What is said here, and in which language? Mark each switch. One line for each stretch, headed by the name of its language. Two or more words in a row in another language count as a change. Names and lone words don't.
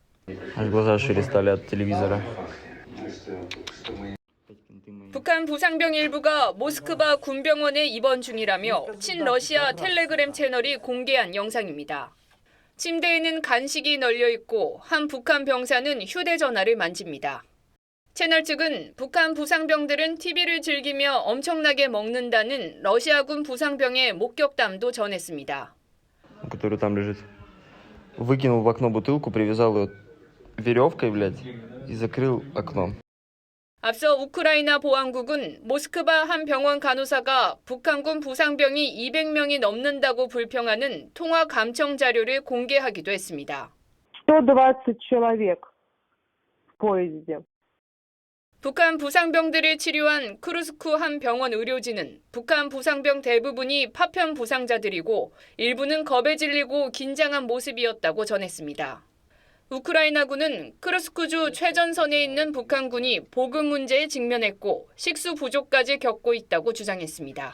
Korean: 북한 부상병 일부가 모스크바 군병원에 입원 중이라며 친러시아 텔레그램 채널이 공개한 영상입니다. 침대에는 간식이 널려 있고 한 북한 병사는 휴대전화를 만집니다. 채널 측은 북한 부상병들은 TV를 즐기며 엄청나게 먹는다는 러시아군 부상병의 목격담도 전했습니다.
Russian: который там лежит. Выкинул в окно бутылку, привязал ее веревкой, блядь, и закрыл окно.
Korean: 앞서 우크라이나 보안국은 모스크바 한 병원 간호사가 북한군 부상병이 200명이 넘는다고 불평하는 통화 감청 자료를 공개하기도 했습니다.
Russian: 120 человек в поезде.
Korean: 북한 부상병들을 치료한 쿠르스크 한 병원 의료진은 북한 부상병 대부분이 파편 부상자들이고 일부는 겁에 질리고 긴장한 모습이었다고 전했습니다. 우크라이나군은 크루스크주 최전선에 있는 북한군이 보급 문제에 직면했고 식수 부족까지 겪고 있다고 주장했습니다.